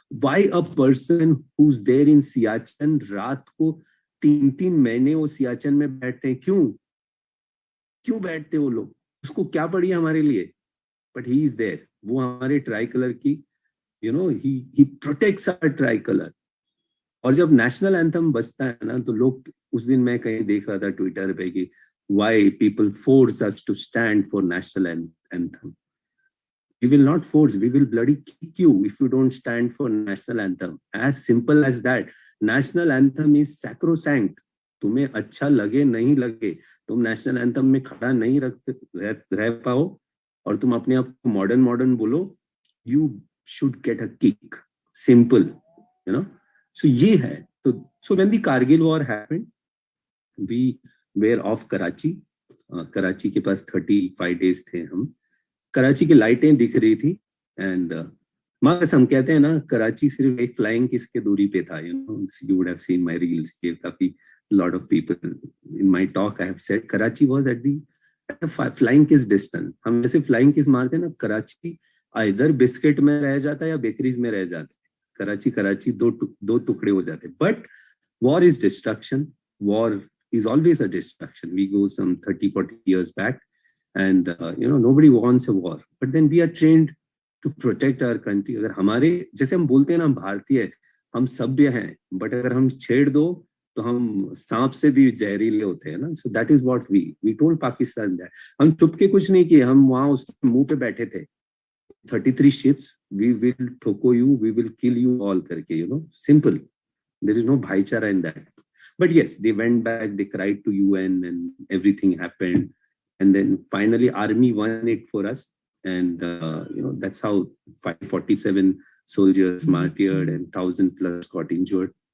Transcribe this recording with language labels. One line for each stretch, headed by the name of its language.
English: Why a person who's there in
Hindi: Siachen, रात को 3-3 महीने वो सियाचिन में बैठते हैं, क्यों बैठते वो लोग, उसको क्या पड़ी है हमारे लिए,
English: but he is there.
Hindi: वो हमारे ट्राई कलर की,
English: he protects our
Hindi: try colour. और जब नेशनल एंथम बजता है ना, तो लोग, उस दिन मैं कहीं देख रहा था ट्विटर पे कि
English: why people force us to stand for national anthem. We will not force, we will bloody kick you if you don't stand for national anthem. As simple as that. National anthem is sacrosanct.
Hindi: तुम्हें अच्छा लगे नहीं लगे, तुम national anthem में खड़ा नहीं रह पाओ और तुम अपने आप को मॉडर्न बोलो,
English: you should get a kick. Simple, So
Hindi: ये है.
English: So when the Kargil war happened, we were off Karachi.
Hindi: Karachi के पास 35 days थे हम. कराची की लाइटें दिख रही थी. एंड मार्क्स, हम कहते हैं ना, कराची सिर्फ एक फ्लाइंग किस के दूरी पे था.
English: You would have seen my reels. काफी lot of people in my talk I have said Karachi was at the flying kiss distance.
Hindi: हम जैसे flying kiss मारते हैं ना, कराची इधर बिस्किट में रह जाता है या बेकरीज में रह जाता है. कराची दो टुकड़े हो जाते.
English: But war is destruction, war is always a distraction. We go some 30, 40 years back, and nobody wants a war. But then we are trained to protect our country.
Hindi: अगर हमारे जैसे हम बोलते हैं ना, हम भारतीय हम सभ्य हैं, बट अगर हम छेड़ दो तो हम सांप से भी जहरीले होते हैं ना.
English: So that is what we told Pakistan that.
Hindi: हम चुप के कुछ नहीं किए, हम वहां उसके मुंह पे बैठे थे.
English: 33 ships, we will ठोको you, we will kill you all करके, simple. There is no bhaichara in that. But yes, they went back, they cried to UN, and everything happened. And then finally army won it for us. And that's how 547 soldiers martyred and 1,000 plus got injured.